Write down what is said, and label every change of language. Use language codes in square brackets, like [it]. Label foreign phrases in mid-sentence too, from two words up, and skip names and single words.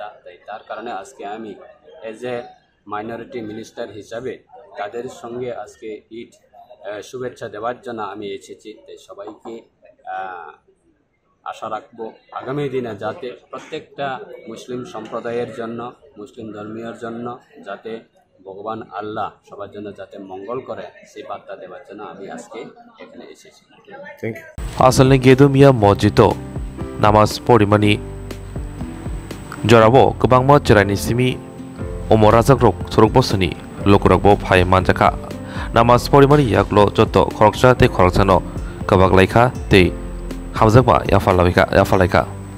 [bn] তাই তার কারণে আজকে আমি [en] as a minority minister [bn] হিসাবে তাদের সঙ্গে আজকে ঈদ শুভেচ্ছা দেওয়ার জন্য আমি এসেছি। তাই সবাইকে আশা রাখবো আগামী দিনে যাতে প্রত্যেকটা মুসলিম সম্প্রদায়ের জন্য, মুসলিম ধর্মীয়র জন্য যাতে ভগবান আল্লাহ সবার জন্য যাতে মঙ্গল করে সেই বার্তা দেওয়ার জন্য আমি আজকে এখানে এসেছি। [trp] Asalni Gedumia Mojito Namaz Porimani Jorabo Kubangma Cherani Simi Omorazakrok Surukbosani Lokurabo Pai Manjaka Namaz Porimani Yaklo Joto Koroksa Te Koroksano Kabaglaika Te Hamzakwa Yafalaika